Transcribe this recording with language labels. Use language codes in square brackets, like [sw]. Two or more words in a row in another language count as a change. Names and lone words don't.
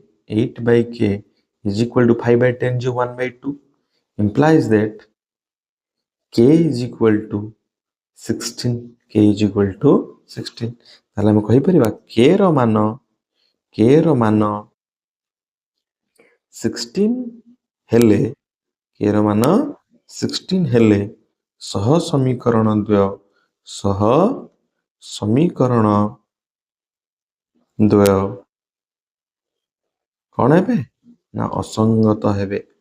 [en] is equal to 5 by 10 जो 1 by 2 implies that k is equal to 16 k is equal to 16 [or] ତାହାଲେ ଆମେ କହି ପାରିବା k ର ମାନ 16 ହେଲେ k ର ମାନ 16 ହେଲେ ସହ ସମୀକରଣ ଦ୍ୱୟ କଣ ହେବେ ନା ଅସଙ୍ଗତ ହେବେ